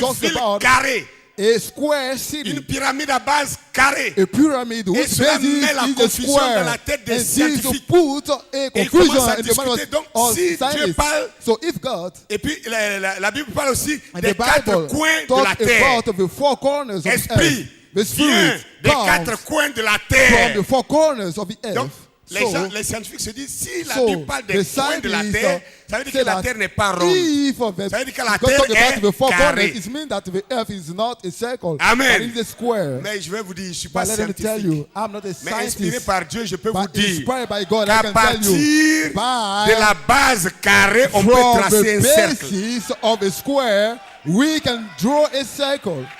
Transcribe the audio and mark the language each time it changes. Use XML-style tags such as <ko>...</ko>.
<en>talks</en> <fr>ville</fr> <en>about</en> <fr>carrée,</fr> <en>a square</en> <fr>une</fr> <en>city,</en> <fr>pyramide à base carrée.</fr> <en>a pyramid</en> <fr>Et</fr> <en>whose</en> <fr>cela</fr> <en>basis</en> <fr>met la</fr> <en>is a</en> <fr>confusion dans</fr> <en>square.</en> <fr>la tête des</fr> <en>And this</en> <fr>scientifiques.</fr> <en>put a</en> <fr>Et ils</fr> <en>confusion</en> <fr>commencent à</fr> <en>in the mind</en> <fr>discuter. Donc,</fr> <en>of</en> <fr>si Dieu</fr> <en>scientists.</en> <fr>parle,</fr> <en>So if God</en> <fr>et puis la Bible parle aussi</fr> <en>and</en> <fr>des</fr> <en>the</en> <fr>4</fr> <en>Bible</en> <fr>coins de la</fr> <en>talk</en> <fr>terre.</fr> <en>about the 4 corners of the</en> <fr>Esprit</fr> <en>earth, the</en> <fr>vient</fr> <en>spirit</en> <fr>des</fr> <en>comes</en> <fr>4 coins de la</fr> <en>from</en> <fr>terre.</fr> <en>the 4 corners of the</en> <fr>Donc,</fr> <en>earth.</en> <fr>les scientifiques se disent, si la</fr> <en>So,</en> <fr>Bible parle</fr> <en>the</en> <fr>des coins de la</fr> <en>scientists</en> <fr>terre, ça veut dire</fr> <en>say</en> <fr>que la</fr> <en>that</en> <fr>terre n'est pas ronde.</fr> <en>if of the,</en> <fr>Ça veut dire que la</fr> <en>God</en> <fr>terre</fr> <en>talk</en> <fr>est</fr> <en>about the 4</en> <fr>carrée.</fr> <en>corners, it means that the earth is not a circle,</en> <fr>Amen.</fr> <en>but it's a square.</en> <fr>Mais je vais vous dire, je ne suis pas</fr> <en>But let me tell</en> <fr>scientifique.</fr> <en>you, I'm not a</en> <fr>Mais inspiré</fr> <en>scientist.</en> <fr>par Dieu, je peux vous</fr> <en>But</en> <fr>dire</fr> <en>inspired by God, I</en> <fr>qu'à</fr> <en>can tell</en> <fr>partir</fr> <en>you,</en> <fr>de la base carrée, on peut</fr> <en>from</en> <fr>tracer</fr> <en>the</en> <fr>un cercle.</fr> <en>basis of a square, we can draw a circle.</en>